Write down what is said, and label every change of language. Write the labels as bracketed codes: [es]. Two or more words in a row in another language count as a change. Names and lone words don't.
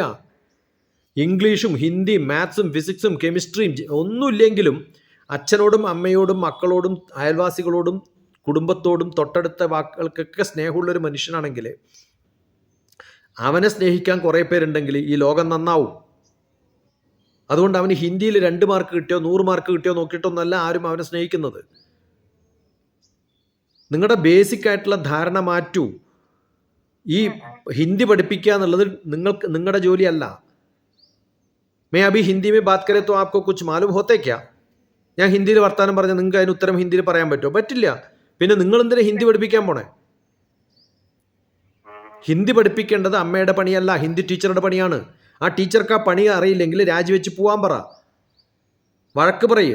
[ml] ഇംഗ്ലീഷും ഹിന്ദിയും മാത്സും ഫിസിക്സും കെമിസ്ട്രിയും ഒന്നുമില്ലെങ്കിലും അച്ഛനോടും അമ്മയോടും മക്കളോടും അയൽവാസികളോടും കുടുംബത്തോടും തൊട്ടടുത്ത വാക്കുകൾക്കൊക്കെ സ്നേഹമുള്ളൊരു മനുഷ്യനാണെങ്കിൽ, അവനെ സ്നേഹിക്കാൻ കുറേ പേരുണ്ടെങ്കിൽ ഈ ലോകം നന്നാവും. അതുകൊണ്ട് അവന് ഹിന്ദിയിൽ 2 മാർക്ക് കിട്ടിയോ 100 മാർക്ക് കിട്ടിയോ നോക്കിയിട്ടൊന്നല്ല ആരും അവനെ സ്നേഹിക്കുന്നത്. നിങ്ങളുടെ ബേസിക് ആയിട്ടുള്ള ധാരണ മാറ്റൂ. ഈ ഹിന്ദി പഠിപ്പിക്കുക എന്നുള്ളത് നിങ്ങളുടെ ജോലിയല്ല. [hi] मैं अभी हिंदी में बात करें तो आपको कुछ मालूम होते क्या? [ml] ഞാൻ ഹിന്ദിയിൽ വർത്താനം പറഞ്ഞാൽ നിങ്ങൾക്ക് അതിന് ഉത്തരം ഹിന്ദിയിൽ പറയാൻ പറ്റുമോ? പറ്റില്ല. പിന്നെ നിങ്ങൾ എന്തിനാ ഹിന്ദി പഠിപ്പിക്കാൻ പോണേ? ഹിന്ദി പഠിപ്പിക്കേണ്ടത് അമ്മയുടെ പണിയല്ല, ഹിന്ദി ടീച്ചറുടെ പണിയാണ്. ആ ടീച്ചർക്ക് ആ പണി അറിയില്ലെങ്കിൽ രാജിവെച്ച് പോവാൻ പറ, വഴക്ക് പറയ്.